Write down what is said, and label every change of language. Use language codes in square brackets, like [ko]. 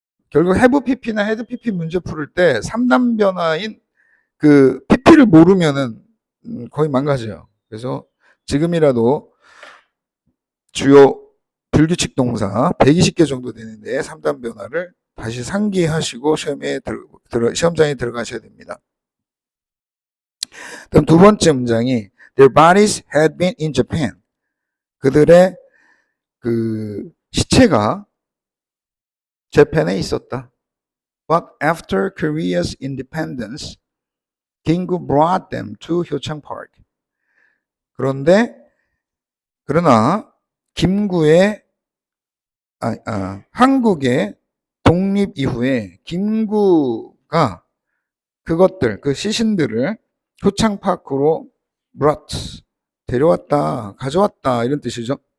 [ko] 결국 have pp나 had pp 문제 풀을 때 3단 변화인 그 pp를 모르면은 거의 망가져요. 그래서 지금이라도 주요 불규칙 동사 120개 정도 되는데 3단 변화를 다시 상기하시고 시험장에 들어가셔야 됩니다. 그럼 두 번째 문장이 [en] Their bodies had been in Japan. [ko] 그들의 그 시체가 재팬에 있었다. [en] But after Korea's independence, 김구 brought them to 효창 Park. [ko] 그러나 김구의 한국의 독립 이후에 김구가 그 시신들을 효창파크로 brought, 데려왔다, 가져왔다 이런 뜻이죠.